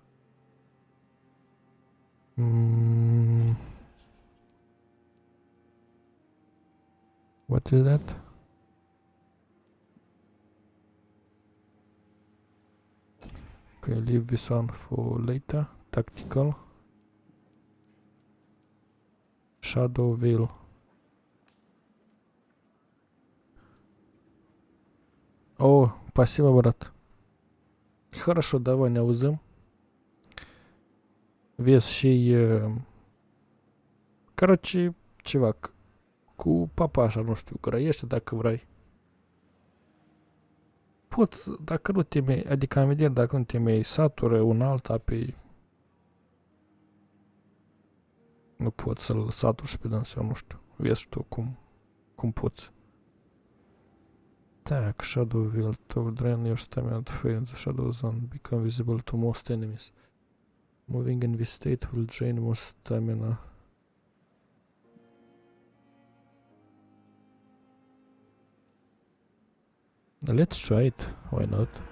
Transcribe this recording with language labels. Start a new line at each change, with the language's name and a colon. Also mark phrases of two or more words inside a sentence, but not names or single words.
English: What is that? Okay, leave this one for later. Tactical. Shadow Veil.
Russian: О, спасибо, брат. Хорошо, давай
Romanian: ne auzim. Vezi și...
Russian: Короче, чувак,
Romanian: cu papașa, nu știu, grăiește dacă vrei. Poți, dacă nu te mai, adică am vedere, dacă nu te mai satură un alta pe... Nu poți să-l saturi și pe dânsul, nu știu. Vezi tu cum poți.
English: Так, Shadow Veil to drain your stamina to fade into shadow zone, become visible to most enemies. Moving in this state will drain more stamina. Let's try it, why not?